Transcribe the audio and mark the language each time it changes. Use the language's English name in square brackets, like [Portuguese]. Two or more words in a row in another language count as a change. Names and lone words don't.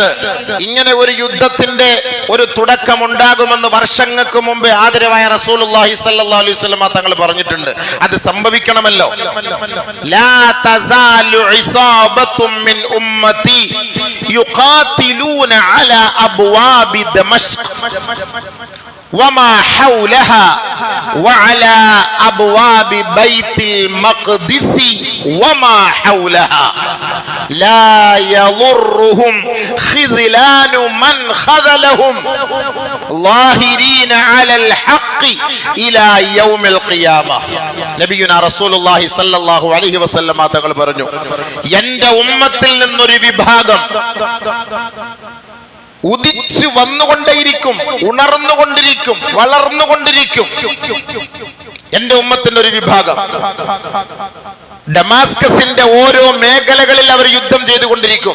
[Malayalam] ഇങ്ങനെ ഒരു യുദ്ധത്തിന്റെ ഒരു തുടക്കം ഉണ്ടാകുമെന്ന് വർഷങ്ങൾക്ക് മുമ്പേ ആദരവായ റസൂലുള്ളാഹി [Arabic] صلى الله عليه وسلم [Malayalam] തങ്ങൾ പറഞ്ഞിട്ടുണ്ട്. അത് സംഭവിക്കണമല്ലോ. [Arabic] لا تزال عصابة من أمتي يقاتلون على أبواب دمشق وما حولها وعلى أبواب بيت المقدس وما حولها لا يضرهم خذلان من خذلهم ظاهرين على الحق إلى يوم القيامة. نبينا رسول الله صلى الله عليه وسلم [Malayalam] തങ്ങൾ പറഞ്ഞു, എൻ്റെ ഉമ്മത്തിൽ നിന്നൊരു വിഭാഗം ഉദിച്ചു വന്നുകൊണ്ടേയിരിക്കും, ഉണർന്നുകൊണ്ടിരിക്കും, വളർന്നുകൊണ്ടിരിക്കും. എന്റെ ഉമ്മത്തിന്റെ ഒരു വിഭാഗം ഡമാസ്കസിന്റെ ഓരോ മേഖലകളിൽ അവർ യുദ്ധം ചെയ്തുകൊണ്ടിരിക്കും.